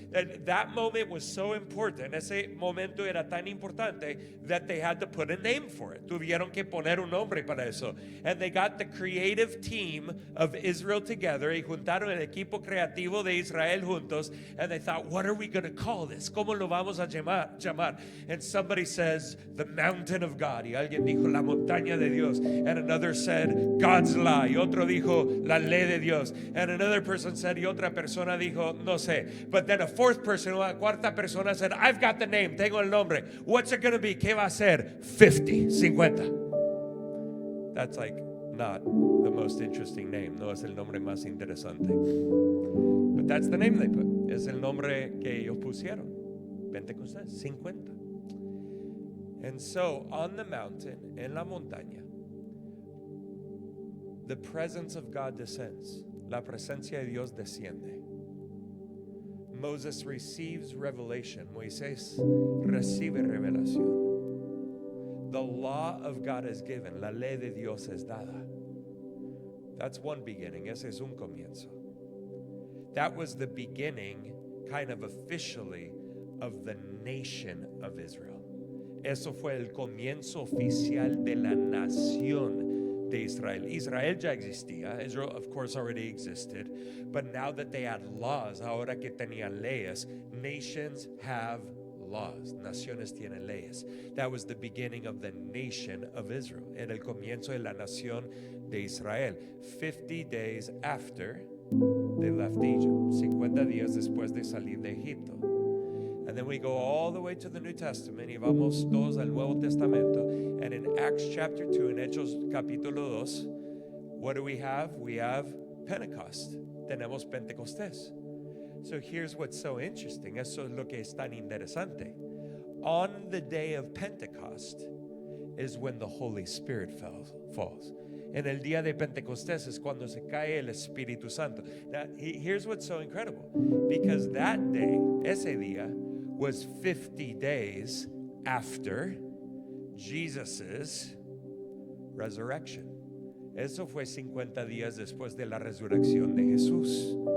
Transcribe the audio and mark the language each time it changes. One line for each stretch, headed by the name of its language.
English: That moment was so important.
Spanish: Ese momento era tan importante
English: that they had to put a name for it.
Spanish: Tuvieron que poner un nombre para eso.
English: And they got the creative team of Israel together.
Spanish: Y juntaron el equipo creativo de Israel juntos.
English: And they thought, what are we going to call this?
Spanish: ¿Cómo lo vamos a llamar?
English: And somebody says, the mountain of God.
Spanish: Y alguien dijo, la montaña de Dios.
English: And another said, God's law.
Spanish: Y otro dijo, la ley de Dios.
English: And another person said,
Spanish: y otra persona dijo, no sé.
English: But then a fourth person,
Spanish: una cuarta persona
English: said, I've got the name,
Spanish: tengo el nombre.
English: What's it going to be?
Spanish: ¿Qué va a ser?
English: 50. That's like not the most interesting name.
Spanish: No es el nombre más interesante.
English: But that's the name they put.
Spanish: Es el nombre que ellos pusieron.
English: Pentecostés, 50. And so on the mountain,
Spanish: en la montaña,
English: the presence of God descends.
Spanish: La presencia de Dios desciende.
English: Moses receives revelation.
Spanish: Moisés recibe revelación.
English: The law of God is given.
Spanish: La ley de Dios es dada.
English: That's one beginning.
Spanish: Ese es un comienzo.
English: That was the beginning, kind of officially, of the nation of Israel.
Spanish: Eso fue el comienzo oficial de la nación de Israel. Israel ya existía.
English: Israel, of course, already existed. But now that they had laws,
Spanish: ahora que tenían leyes,
English: nations have laws.
Spanish: Naciones tienen leyes.
English: That was the beginning of the nation of Israel.
Spanish: Era el comienzo de la nación de Israel.
English: 50 days after they left Egypt.
Spanish: 50 días después de salir de Egipto.
English: And then we go all the way to the New Testament.
Spanish: Y vamos todos al Nuevo Testamento.
English: And in Acts chapter 2, in
Spanish: Hechos capítulo 2,
English: what do we have? We have Pentecost.
Spanish: Tenemos Pentecostés.
English: So here's what's so interesting.
Spanish: Eso es lo que es tan interesante.
English: On the day of Pentecost is when the Holy Spirit falls.
Spanish: En el día de Pentecostés es cuando se cae el Espíritu Santo.
English: Now, here's what's so incredible. Because that day,
Spanish: ese día,
English: was 50 days after Jesus's resurrection.
Spanish: Eso fue 50 días después de la resurrección de Jesús.